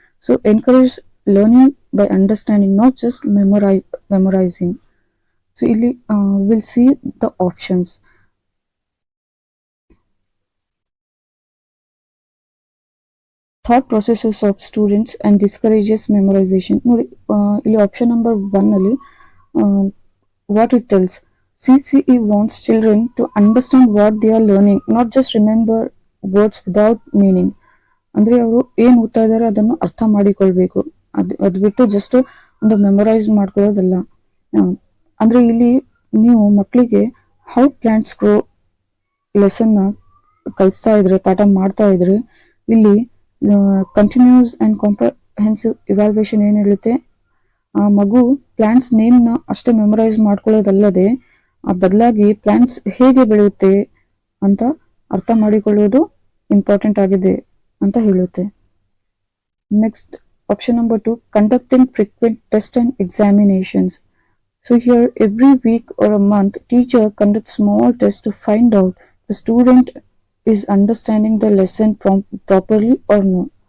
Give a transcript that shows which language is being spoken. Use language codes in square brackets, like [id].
[en] So encourage learning by understanding, not just memorising. So [kn] ಇಲ್ಲಿ [en] Will see the options. Thought processes of students and discourages memorisation. [kn] ನೋಡಿ, ಇಲ್ಲಿ option number 1 ಅಲ್ಲಿ [en] What it tells, CCE wants children to understand what they are learning, not just remember words without meaning. [kn] ಅಂದ್ರೆ ಅವರು ಏನ್ ಓದ್ತಾ ಇದಾರೆ ಅದನ್ನು ಅರ್ಥ ಮಾಡಿಕೊಳ್ಬೇಕು, ಅದು ಬಿಟ್ಟು ಜಸ್ಟ್ ಒಂದು ಮೆಮೊರೈಸ್ ಮಾಡ್ಕೊಳ್ಳೋದಲ್ಲ. ಅಂದ್ರೆ ಇಲ್ಲಿ ನೀವು ಮಕ್ಕಳಿಗೆ [en] how plants grow [kn] ಲೆಸನ್ ಕಲಿಸ್ತಾ ಇದ್ರೆ, ಪಾಠ ಮಾಡ್ತಾ ಇದ್ರೆ, ಇಲ್ಲಿ ಕಂಟಿನ್ಯೂಸ್ ಅಂಡ್ ಕಾಂಪ್ರಹೆನ್ಸಿವ್ ಇವ್ಯಾಲ್ಯೂಯೇಷನ್ ಏನ್ ಹೇಳುತ್ತೆ, ಆ ಮಗು ಪ್ಲಾಂಟ್ಸ್ ನೇಮ್ ನ ಅಷ್ಟೇ ಮೆಮೊರೈಸ್ ಮಾಡ್ಕೊಳ್ಳೋದಲ್ಲದೆ ಆ ಬದಲಾಗಿ ಪ್ಲಾಂಟ್ಸ್ ಹೇಗೆ ಬೆಳೆಯುತ್ತೆ ಅಂತ ಅರ್ಥ ಮಾಡಿಕೊಳ್ಳುವುದು ಇಂಪಾರ್ಟೆಂಟ್ ಆಗಿದೆ ಅಂತ ಹೇಳುತ್ತೆ. [en] Next option number 2, conducting frequent test and examinations. So here every week or a month teacher conducts small tests to find out the student is understanding the lesson properly or no.